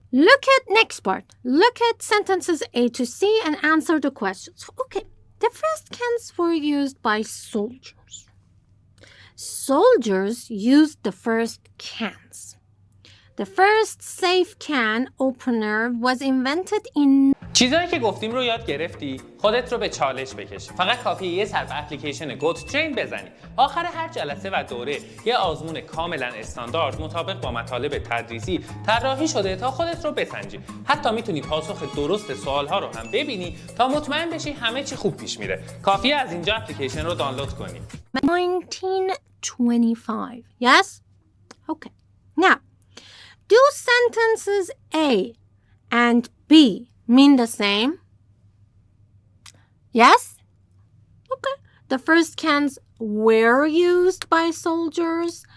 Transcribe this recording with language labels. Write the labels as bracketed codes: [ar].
[en] Look at next part. Look at sentences A to C and answer the questions. Okay, the first cans were used by soldiers. Soldiers used the first cans. The first safe can opener was invented in... [fa] چیزایی که گفتیم رو یاد گرفتی؟ خودت رو به چالش بکش. فقط کافیه یه سر به اپلیکیشن گوتوترین بزنی. آخر هر جلسه و دوره یه آزمون کاملا استاندارد مطابق با مطالب تدریسی طراحی شده تا خودت رو بسنجی. حتی میتونی پاسخ درست سوال‌ها رو هم ببینی تا مطمئن بشی همه چی خوب پیش میره. کافیه از اینجا اپلیکیشن رو دانلود کنی. [en] 1925. Yes? Okay. Now, do sentences A and B mean the same? Yes? Okay. The first cans were used by soldiers.